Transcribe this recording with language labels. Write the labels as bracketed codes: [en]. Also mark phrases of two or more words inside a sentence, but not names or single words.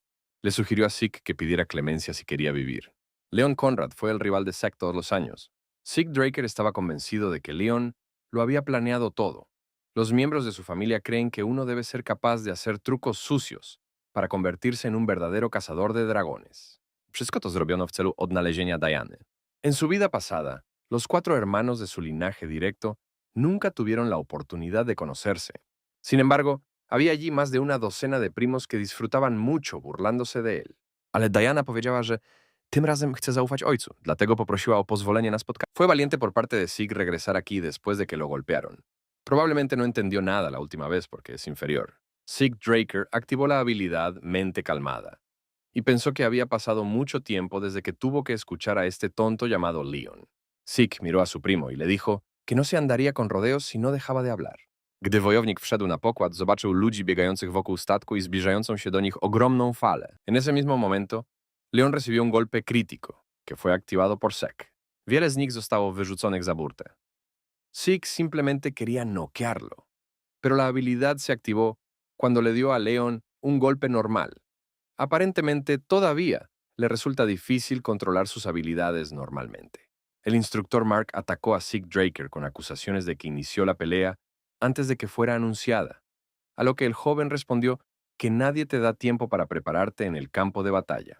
[es] Le sugirió a Zeke que pidiera clemencia si quería vivir. Leon Conrad fue el rival de Zeke todos los años. Zeke Draker estaba convencido de que Leon lo había planeado todo. Los miembros de su familia creen que uno debe ser capaz de hacer trucos sucios para convertirse en un verdadero cazador de dragones. [pl] Wszystko to zrobiono w celu odnalezienia Diany. [es] En su vida pasada, los 4 hermanos de su linaje directo nunca tuvieron la oportunidad de conocerse. Sin embargo, había allí más de una docena de primos que disfrutaban mucho burlándose de él. [pl] Ale Diana powiedziała, że tym razem chce zaufać ojcu, dlatego poprosiła o pozwolenie na spotkanie. [es] Fue valiente por parte de Zeke regresar aquí después de que lo golpearon. Probablemente no entendió nada la última vez porque es inferior. Zeke Draker activó la habilidad Mente Calmada y pensó que había pasado mucho tiempo desde que tuvo que escuchar a este tonto llamado Leon. Zeke miró a su primo y le dijo que no se andaría con rodeos si no dejaba de hablar. [pl] Gdy wojownik wszedł na pokład, zobaczył ludzi biegających wokół statku y zbliżającą się do nich ogromną falę. [es] En ese mismo momento, Leon recibió un golpe crítico, que fue activado por Zeke. [pl] Wiele z nich zostało wyrzuconych za burtę. [es] Zeke simplemente quería noquearlo, pero la habilidad se activó cuando le dio a Leon un golpe normal. Aparentemente, todavía le resulta difícil controlar sus habilidades normalmente. El instructor Mark atacó a Zeke Draker con acusaciones de que inició la pelea antes de que fuera anunciada, a lo que el joven respondió que nadie te da tiempo para prepararte en el campo de batalla.